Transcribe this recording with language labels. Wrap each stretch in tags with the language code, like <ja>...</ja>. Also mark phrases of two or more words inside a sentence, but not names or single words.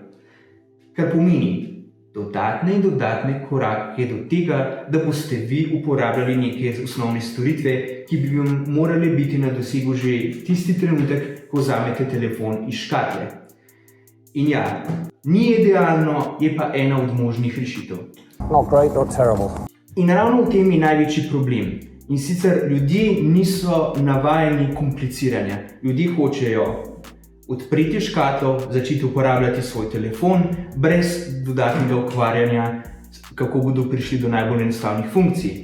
<sl>Kar pomeni dodatne in dodatne korake do tega, da boste vi uporabljali neke osnovne storitve, ki bi vam morali biti na dosegu že tisti trenutek, ko vzamete telefon iz škatle. In ja, ni idealno, je pa ena od možnih rešitev.</sl> <en>Not great, not terrible.</en> <sl>In ravno v tem je največji problem. In sicer ljudje niso navajeni kompliciranja. Ljudje hočejo odpreti škatlo, začeti uporabljati svoj telefon, brez dodatnega ukvarjanja, kako bodo prišli do najbolj enostavnih funkcij.</sl>